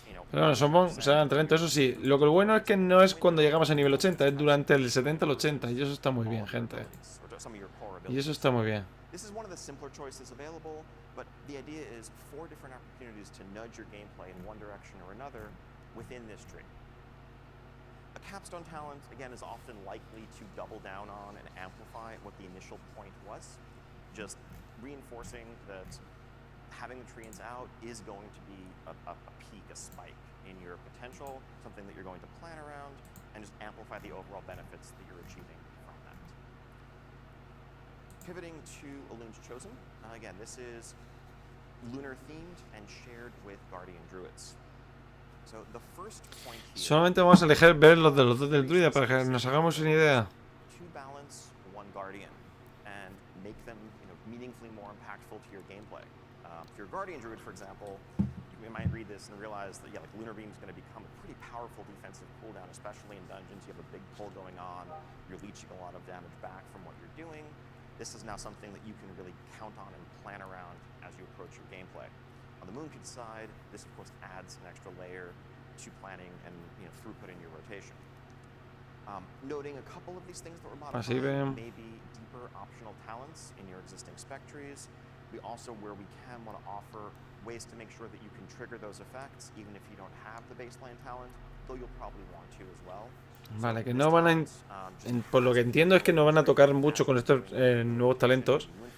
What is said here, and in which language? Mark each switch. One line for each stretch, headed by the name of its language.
Spanish: Pero bueno, son talento, eso sí. Lo que bueno es que no es cuando llegamos a nivel 80, es durante el 70 al 80. Y eso está muy bien, gente. Y eso está muy bien.
English: This is one of the simpler choices available, but the idea is 4 different opportunities to nudge your gameplay in one direction or another within this tree. A capstone talent, again, is often likely to double down on and amplify what the initial point was, just reinforcing that having the treants out is going to be a peak, a spike in your potential, something that you're going to plan around, and just amplify the overall benefits that you're achieving from that. Pivoting to Elun's Chosen, again, this is lunar themed and shared with Guardian Druids. So the first point here,
Spanish: solamente vamos a elegir ver los de los dos del druida para que nos hagamos una idea.
English: to balance one Guardian and make them meaningfully more impactful to your gameplay. If you're a Guardian Druid, for example, you might read this and realize that Lunar Beam is going to become a pretty powerful defensive cooldown, especially in dungeons. You have a big pull going on, you're leeching a lot of damage back from what you're doing. This is now something that you can really count on and plan around as you approach your gameplay. On the Moonkid side, this of course adds an extra layer to planning and throughput in your rotation. Noting a couple of these things that were modified, maybe deeper optional talents in your existing spec trees. We also, where we can, want to offer ways to make sure that you can trigger those effects even if you don't have the baseline talent, though you'll probably want to as well.
Spanish: Vale, que no van a... por lo que entiendo es que no van a tocar mucho con estos nuevos talentos.